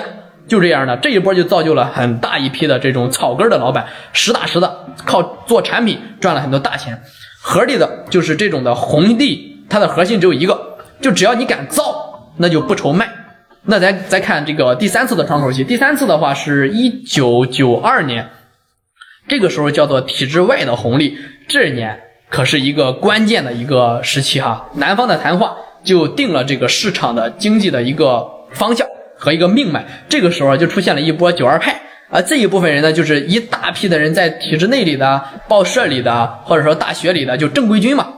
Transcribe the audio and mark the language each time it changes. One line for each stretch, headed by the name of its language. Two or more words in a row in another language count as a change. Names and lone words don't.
Chinese: 就這樣的，這一波就造就了很大一批的這種草根的老闆，實打實的靠做產品賺了很多大錢。合理的就是這種的紅利，它的核心只有一個，就只要你敢造，那就不愁賣。那咱再看這個第3次的窗口期，第3次的話是1992年，這個時候叫做體制外的紅利。這一年可是一個關鍵的一個時期哈，南方的談話就定了這個市場的經濟的一個方向和一個命脈。這個時候就出現了一波92派啊，這一部分人呢，就是一大批的人在體制內裡的、報社裡的，或者說大學裡的，就正規軍嘛。